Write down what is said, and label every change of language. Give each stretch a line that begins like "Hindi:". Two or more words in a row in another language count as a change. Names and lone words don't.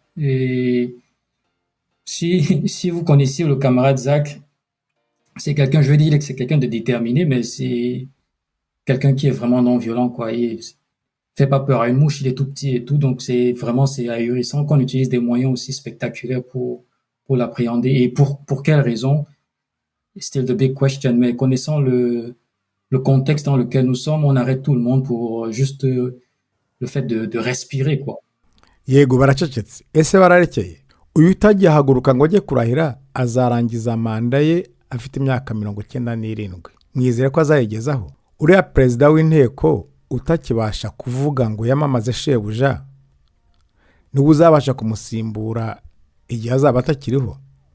French: Et si vous connaissiez le camarade Zach, c'est quelqu'un, je veux dire que c'est quelqu'un de déterminé, mais c'est quelqu'un qui est vraiment non violent, quoi. Il fait pas peur à une mouche, il est tout petit et tout, donc c'est ahurissant qu'on utilise des moyens aussi spectaculaires pour l'appréhender. Et pour quelle raison?
English: Still the big question.
French: Mais connaissant le contexte dans lequel nous sommes, on arrête tout le monde pour juste le fait de respirer, quoi.
Kinyarwanda: Yego baracecetse. Ese bararekeye. Uyu utagiye haguruka ngo ajye kurahira azarangiza manda ye afite imyaka 97. Mwizere ko azayigezaho. Uriya perezida w'inteko utakibasha kuvuga ngo yamamaze shebuja niwe uzabasha kumusimbura igihe azaba atakiriho.